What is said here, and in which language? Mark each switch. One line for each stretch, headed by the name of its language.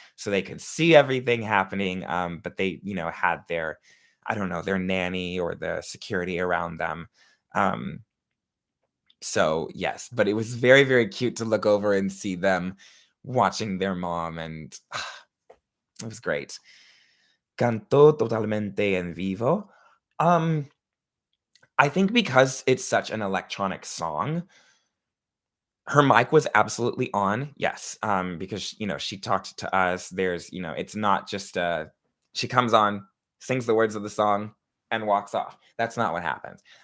English: So they could see everything happening. But they, had their, I don't know, their nanny or the security around them. Um, so yes, but it was very, very cute to look over and see them watching their mom, and it was great.
Spanish: Cantó totalmente en vivo.
English: Um, I think because it's such an electronic song, her mic was absolutely on, yes, because, she talked to us. It's not just, she comes on, sings the words of the song, and walks off. That's not what happens.